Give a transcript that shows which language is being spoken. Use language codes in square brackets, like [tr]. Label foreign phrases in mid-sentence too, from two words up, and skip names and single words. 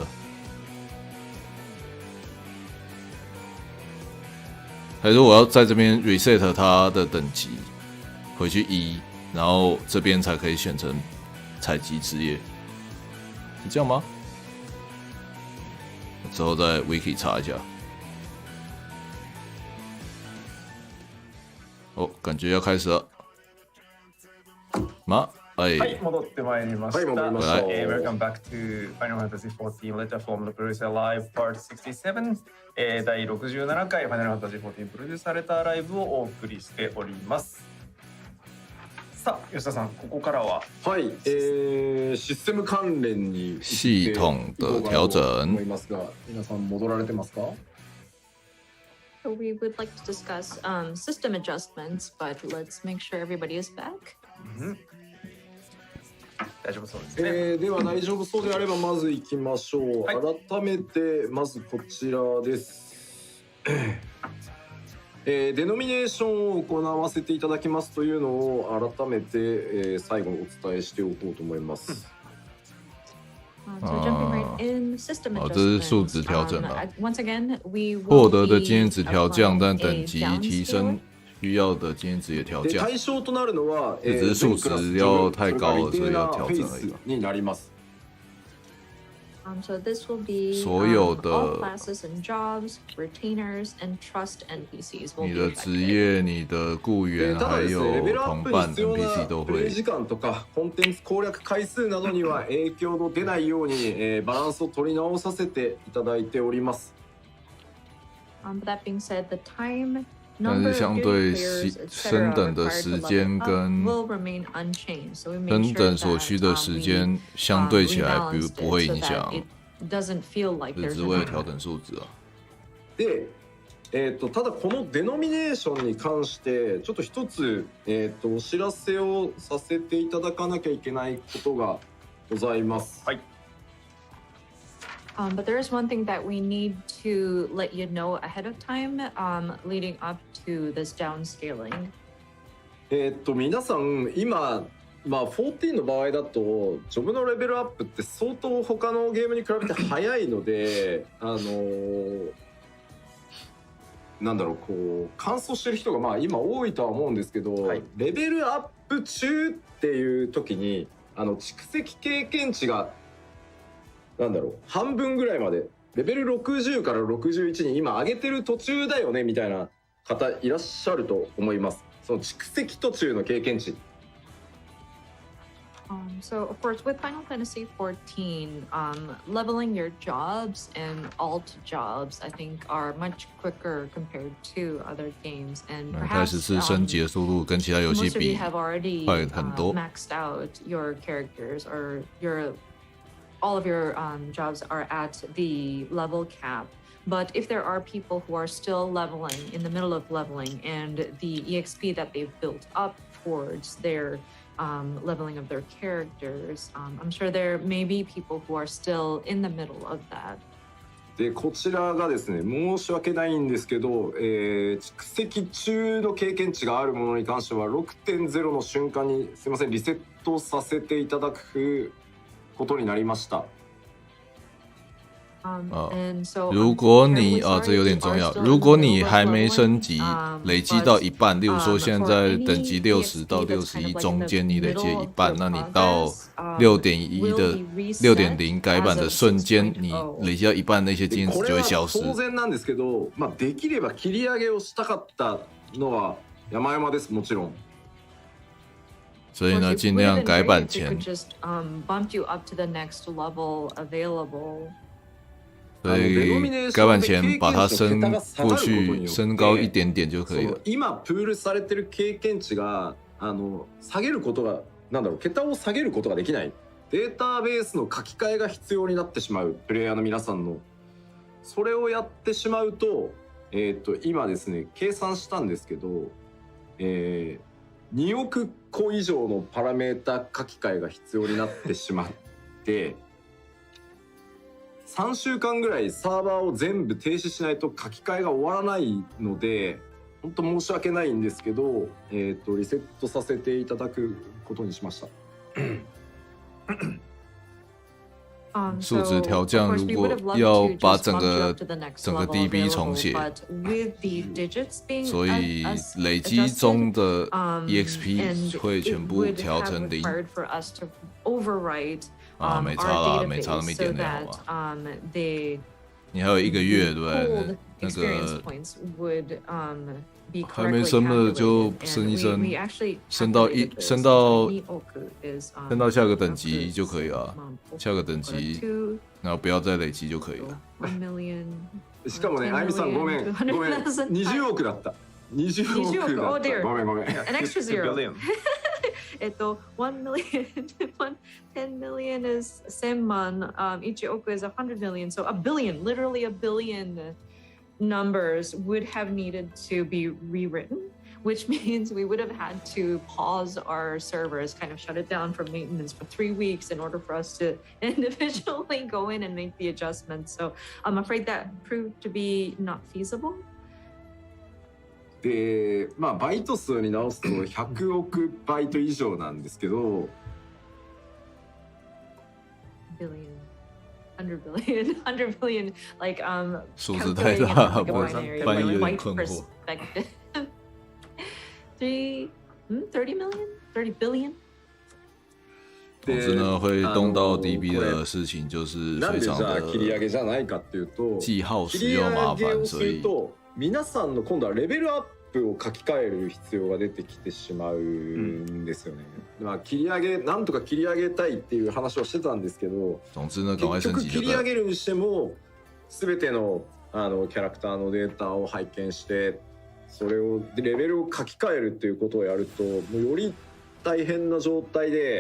[zh] 还是我要在这边 reset 它的等级回去1，然后这边才可以选成采集职业，是这样吗？之后在 wiki 查一下。哦，感觉要开始了。 [ja] はい、戻ってまいりました。はい、戻りました。 [en] Welcome back to Final Fantasy XIV Letter from the Producer Live Part 67、 [ja] 第67回 Final Fantasy XIV プロデューサーレターライブをお送りしております。さあ、吉田さん、ここからははい、システム関連に [zh] 系統的調整 [ja] 思いますが、皆さん戻られてますか [en] ？We would like to discuss system adjustments, but let's make sure everybody is back. [ja] 大丈夫そうですね。では大丈夫そうであればまず行きましょう。はい、改めてまずこちらです。デノミネーションを行わせていただきますというのを改めて、最後にお伝えしておこうと思います。 [zh] 这是数值调整了。获得的经验值调降，但等级提升需要的经验值也调降。 [ja] 対象となるのは、 [zh] 只是数值要太高了，所以要调整而已。 [ja] になります。 [en] So this will be [zh] 所有的 [en] all classes and jobs, retainers and trust NPCs will be [zh] 你的职业、你的雇员还有同伴 NPC 都会。 [ja] プレイ時間とかコンテンツ攻略回数などには影響の出ないように、バランスを取り直させていただいております。 [en] But that being said, the time [zh] 但是相对升等的时间跟升等所需的时间相对起来不会影响，只是为了调整数值啊。 [ja] で、ただこのデノミネーションに関してちょっと一つ、お知らせをさせていただかなきゃいけないことがございます。はい。 [en] But there is one thing that we need to let you know ahead of time, leading up to this downscaling. [ja] 皆さん今、14の場合だとジョブのレベルアップって相当他のゲームに比べて早いので、なんだろう、こう完走してる人が今多いとは思うんですけど、はい、レベルアップ中っていう時に蓄積経験値がなんだろう半分ぐらいまでレベル60から61に今上げてる途中だよねみたいな方いらっしゃると思います。その蓄積途中の経験値。 [en] So of course with Final Fantasy XIV, leveling your jobs and alt jobs I think are much quicker compared to other games, and perhaps [zh] 开始是升级的速度跟其他游戏比快很多。 [en] Maxed out your characters or all of your jobs are at the level cap. But if there are people who are still leveling in the middle of leveling and the EXP that they've built up towards their leveling of their characters, I'm sure there may be people who are still in the middle of that. [ja] でこちらがですね、申し訳ないんですけど、蓄積中の経験値があるものに関しては 6.0 の瞬間にすいませんリセットさせていただくことになりました。 [zh] 如果你这有点重要。如果你还没升级，累积到一半，例如说现在等级60到61中间，你累积一半，那你到 6.1 的 6.0 改版的瞬間，你累積到一半那些经验值就会消失。 [ja] 当然なんですけど、できれば切り上げをしたかったのは山々です。もちろん。 [zh] 所以呢，尽量改版前。所以改版前把它升过去，升高一点点就可以了。 [ja] 今プールされてる経験値が下げることが桁を下げることができない。データベースの書き換えが必要になってしまうプレイヤーの皆さんのそれをやってしまうと、今ですね計算したんですけど、2億個以上のパラメータ書き換えが必要になってしまって。3週間ぐらいサーバーを全部停止しないと書き換えが終わらないので本当申し訳ないんですけど、リセットさせていただくことにしました。 [zh] 数值调降，如果要把整个 DB 重写，所以累积中的 EXP 会全部调成0。没差啦，没差那么一点点好吧。你还有1个月对不对？那个还没升的就升一升，升到下个等级就可以了。下个等级，然后不要再累積就可以了。 [ja] しかもね、あゆみさんごめん、20億だった。20億だった。ごめん。 [en] An extra zero. 1 million, 10 million is 1000 万, 1億 is 100 million, so a billion, literally a billion numbers would have needed to be rewritten, which means we would have had to pause our servers, kind of shut it down for maintenance for 3 weeks in order for us to individually go in and make the adjustments. So I'm afraid that proved to be not feasible. [ja] でバイト数に直すと100億バイト以上なんですけど [en] billion, 100 billion, 100 billion, like [zh] 数字太大，翻译有点困惑。 [en] 30 million, 30 billion。 [zh] 总之呢，会动到 DB 的事情就是非常的记号使用麻烦，所以。 [ja] 皆さんの今度はレベルアップを書き換える必要が出てきてしまうんですよね。なんとか切り上げたいっていう話をしてたんですけど、結局切り上げるにしても全てのキャラクターのデータを拝見してそれをレベルを書き換えるっていうことをやるともうより大変な状態で。